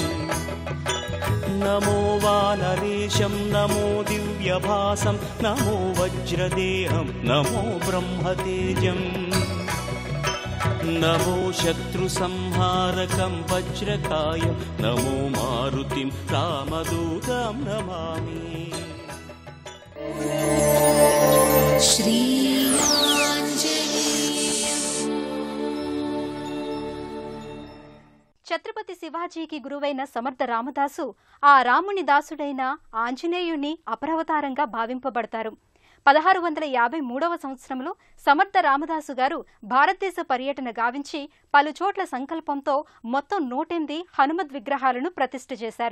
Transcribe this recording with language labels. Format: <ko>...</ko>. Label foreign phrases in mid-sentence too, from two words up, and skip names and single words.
<sa>नमो वानरेशं नमो दिव्यभासं नमो वज्रदेहं नमो ब्रह्मतेजम् नमो शत्रुसंहारकं वज्रकायं नमो मारुतिं रामदूतं नमामि श्री</sa> <te>ఛత్రపతి శివాజీకి గురువైన సమర్థ రామదాసు ఆ రాముని దాసుడైన ఆంజనేయుని అపరవతారంగా భావింపబడతారు. 1653వ సంవత్సరంలో సమర్థ రామదాసు గారు భారతదేశ పర్యటన గావించి పలుచోట్ల సంకల్పంతో మొత్తం 108 హనుమద్ విగ్రహాలను ప్రతిష్ఠ చేశారు.</te>